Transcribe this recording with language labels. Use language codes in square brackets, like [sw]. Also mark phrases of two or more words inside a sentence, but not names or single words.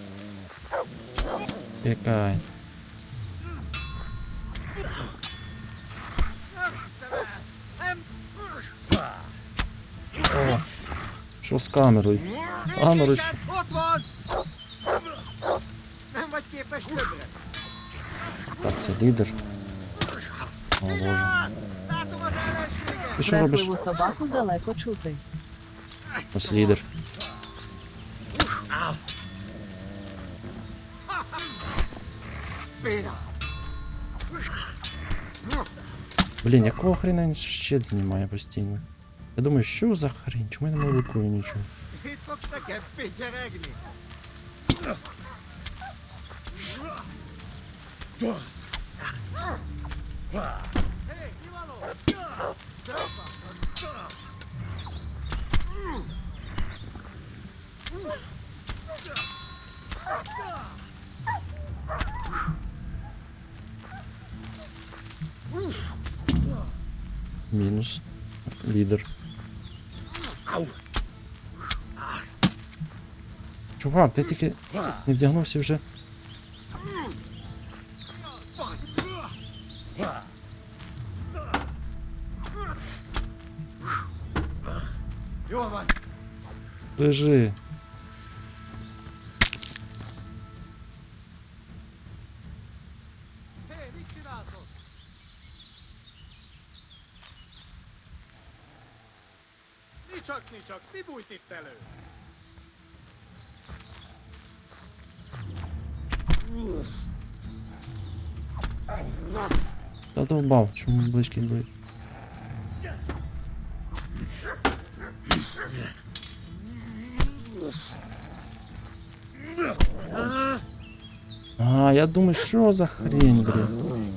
[uk] Тікай. О, що з камерою? Камерою. [hu] Ott van! Nem vagy képes többre! [uk] Так, це лідер. О, Боже. [hu] Látom az ellenséget! [uk] Ти що робиш? Бредливу собаку далеко чути. Ось лідер. [hu] Béna! [uk] Блін, якого хрена він щит знімає постійно? Я думаю, що за хрень? Чому я не молокую нічого? [hu] Itt fogsz nekem pityegni! Hé, ki van ott? [uk] Мінус. Лідер. Чувак, ти тільки не вдягнувся вже. [hu] Jól van! [uk] Лежи. [hu] Hé, mit csinálsz ott? Nicsak, mi bújt itt elő? [uk] Та довбав, чому близькі б'ють? А, я думаю, що за хрень, блін?